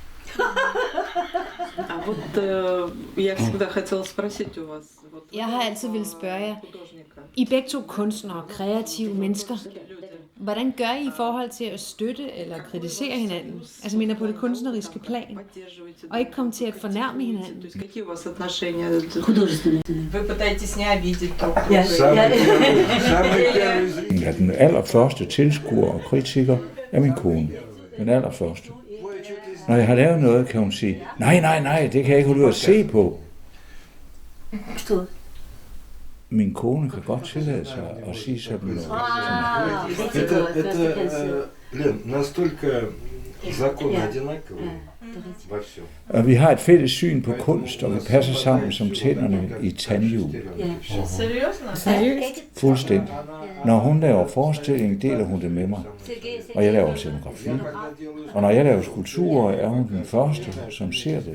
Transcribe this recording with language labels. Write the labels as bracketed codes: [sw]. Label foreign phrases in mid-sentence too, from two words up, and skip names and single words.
[da] Jeg har altid ville spørge jer, I begge to kunstnere og kreative mennesker, hvordan gør I forhold til at støtte eller kritisere hinanden? Altså mener på det kunstneriske plan, og ikke komme til at fornærme hinanden? [ru] Вы пытаетесь не обидеть друг друга. [da] Ja, den allerførste tilskuer og kritiker er min kone. Den allerførste. Når jeg har lavet noget, kan hun sige, nej, det kan jeg ikke holde ud at se på. Min kone kan godt tillade sig at sige sådan noget. [ru] Лен, настолько законы одинаковые во всем. [da] Og vi har et fælles syn på kunst, og vi passer sammen som tænderne i et tandhjul. Seriøst? Fuldstændig. Når hun laver forestilling, deler hun det med mig. Og jeg laver scenografi. Og når jeg laver skulpturer, er hun den første, som ser det.